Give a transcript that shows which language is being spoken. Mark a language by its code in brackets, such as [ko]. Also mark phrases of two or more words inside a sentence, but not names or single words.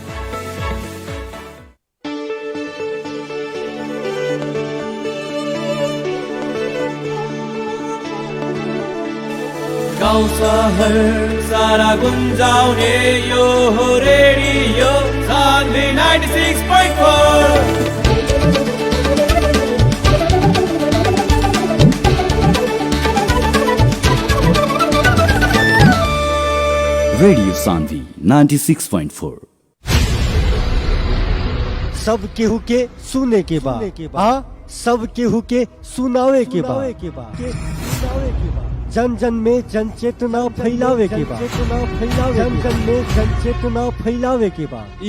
[ne] गाउँ सहर सारा गुन्जाउने यो हो रेडियो सान्वी 96.4। रेडियो सान्वी 96.4। [bho] सब केहू के सुने के बाद सब केहू के सुनावे के बाद जन जन में जन चेतना फैलावे के बाद जन जन में जन चेतना फैलावे के बाद